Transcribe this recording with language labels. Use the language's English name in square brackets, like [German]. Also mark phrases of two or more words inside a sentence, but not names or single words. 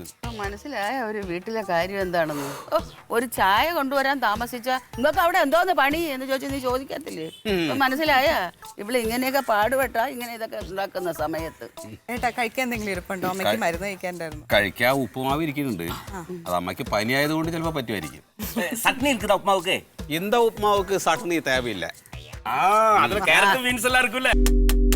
[Malayalam] മനസ്സിലായ ഒരു വീട്ടിലെ കാര്യം എന്താണെന്ന്. ഒരു ചായ കൊണ്ടുവരാൻ താമസിച്ച നിങ്ങൾക്ക് അവിടെ എന്തോന്ന് പണി എന്ന് ചോദിച്ചാൽ നീ ചോദിക്കത്തില്ലേ? മനസ്സിലായ ഇവിടെ ഇങ്ങനെയൊക്കെ പാടുപെട്ടാ ഇങ്ങനെ ഇതൊക്കെ ഉണ്ടാക്കുന്ന സമയത്ത്. ഏട്ടാ കഴിക്കാൻ എന്തെങ്കിലും ഇരിപ്പുണ്ടോ? അമ്മയ്ക്ക് മരുന്ന് കഴിക്കാണ്ടായിരുന്നു. കഴിക്കാൻ ഉപ്പുമാവ് ഇരിക്കുന്നുണ്ട്. അത് അമ്മയ്ക്ക് പനി ആയതുകൊണ്ട് ചിലപ്പോൾ പറ്റുമായിരിക്കും. [Tamil] சட்னி இருக்குதா உப்புமாவுக்கு? இந்த உப்புமாவுக்கு சட்னி தேவையில்லை. அதுல [English] carrot beans [Tamil] எல்லாம் இருக்குல்ல.